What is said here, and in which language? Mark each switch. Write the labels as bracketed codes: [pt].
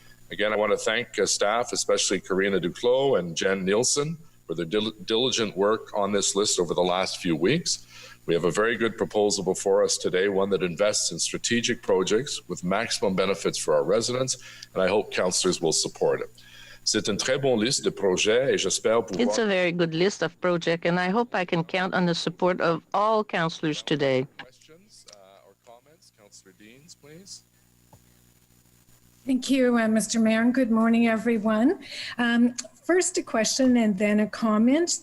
[en] Again, I want to thank staff, especially Karina Duclos and Jen Nielsen, for their diligent work on this list over the last few weeks. We have a very good proposal before us today, one that invests in strategic projects with maximum benefits for our residents, and I hope councillors will support it. [fr] C'est une très bonne liste de projets et j'espère pouvoir... [en] It's a very good list of projects, and I hope I can count on the support of all councillors today. Questions or comments? Councillor Deans, please. Thank you, Mr. Mayor, and good morning, everyone. First, a question and then a comment.